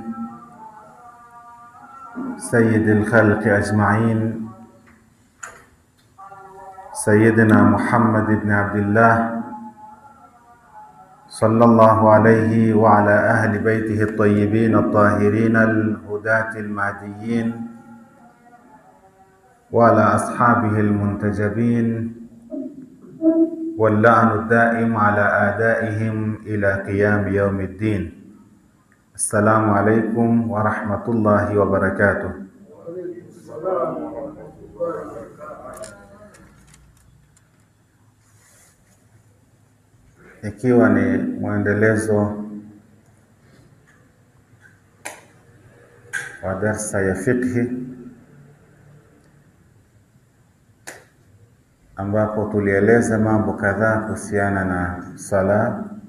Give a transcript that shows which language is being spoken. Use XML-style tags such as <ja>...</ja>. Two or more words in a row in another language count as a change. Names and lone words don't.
<ar>سيد الخلق أجمعين، سيدنا محمد بن عبد الله صلى الله عليه وعلى أهل بيته الطيبين الطاهرين الهداة المهديين، وعلى أصحابه المنتجبين، واللعن الدائم على أعدائهم إلى قيام يوم الدين. السلام عليكم ورحمة الله وبركاته.</ar> <sw>Ikiwa ni mwendelezo wa darsa ya fiqhi ambapo tulieleza mambo kadhaa kuhusiana na sala.</sw>